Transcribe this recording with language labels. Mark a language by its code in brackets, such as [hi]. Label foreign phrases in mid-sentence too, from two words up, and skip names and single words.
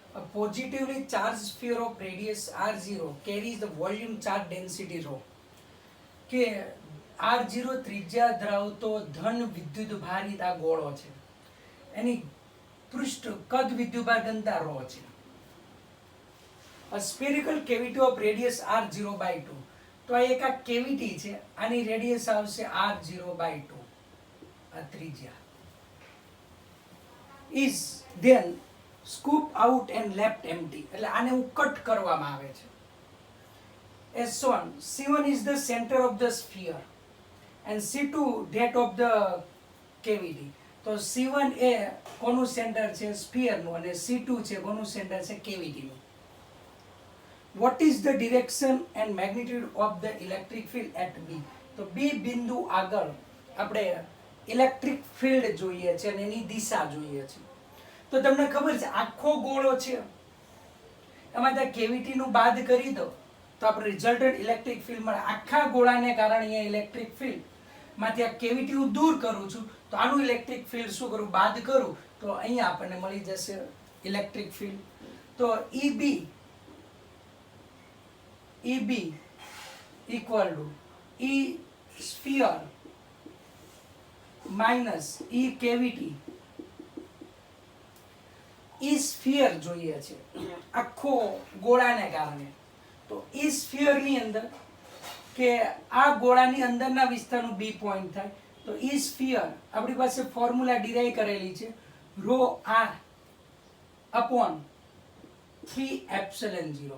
[en] positively charged sphere of radius r0 carries the volume charge density rho. [gu] કે r0 ત્રિજ્યા ધરાવતો ધન વિદ્યુત ભારિત આ ગોળો છે, એની પૃષ્ઠ કદ વિદ્યુતભાર ઘનતા ρ છે. [en] A spherical cavity of radius r0 by 2. [gu] તો આ એક આ કેવિટી છે, આની રેડિયસ આવશે [en] r0 by 2, [gu] આ ત્રિજ્યા. [en] Is then scoop out and left empty. [gu] એટલે આને હું કટ કરવામાં આવે છે. [en] As shown, C1 is the center of the sphere and C2 that of the cavity. [gu] તો C1 એ કોનું સેન્ટર છે? સ્ફિયરનું, અને C2 છે કોનું સેન્ટર છે? કેવિટીનું. [en] What is the direction and magnitude of the electric field at B? [gu] તો B બિંદુ આગળ આપણે [en] electric field [gu] જોઈએ છે અને એની દિશા જોઈએ છે. તો તમને ખબર છે આખો ગોળો છે, એમાં ત્યાં કેવિટીનું બાદ કરી દો તો આપણે [en] resultant electric field [gu] મળે. આખા ગોળાને કારણે અહીંયા [en] electric field [gu] માંથી આ કેવિટી હું દૂર કરું છું, તો આનું [en] electric field [gu] શું કરું? બાદ કરું, તો અહીંયા આપણને મળી જશે [en] electric field. તો EB equal to E sphere minus E cavity. [gu] E sphere જોઈએ છે આખો ગોળાને કારણે. તો E sphere ની અંદર કે આ ગોળાની અંદરના વિસ્તારનું B પોઈન્ટ થાય, તો E sphere આપણી પાસે [en] formula derive [gu] કરેલી છે [en] ρ r upon 3 epsilon 0.